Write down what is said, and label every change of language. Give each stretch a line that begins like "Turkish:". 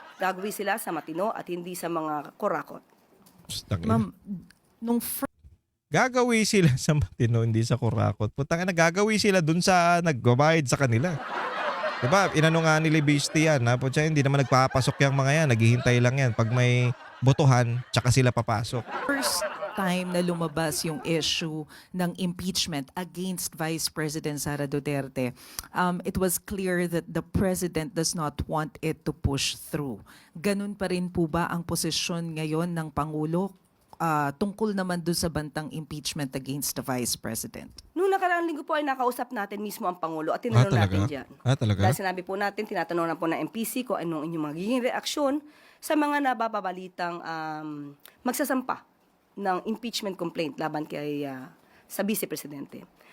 Filipino: Gagawin sila sa matino at hindi sa mga kurakot. Pustang ina. Ma'am, nung Gagawi sila sa matino, hindi sa kurakot. Putang ina, gagawi sila dun sa nagbabayad sa kanila. Diba? Inano nga ni Libiste yan. Ha? Putya, hindi naman nagpapasok yung mga yan. Naghihintay lang yan. Pag may botohan, tsaka sila papasok.
English: first time na lumabas yung issue ng impeachment against Vice President Sara Duterte, it was clear that the President does not want it to push through.
Filipino: Ganun pa rin po ba ang posisyon ngayon ng Pangulo tungkol naman doon sa bantang impeachment
English: against the Vice President?
Filipino: Noong nakaraang linggo po ay nakausap natin mismo ang Pangulo at tinanong natin dyan. Talaga? Dahil sinabi po natin, tinatanong na po ng MPC kung anong inyong magiging reaksyon sa mga nababalitang magsasampa ng impeachment complaint laban kay sa Vice Presidente.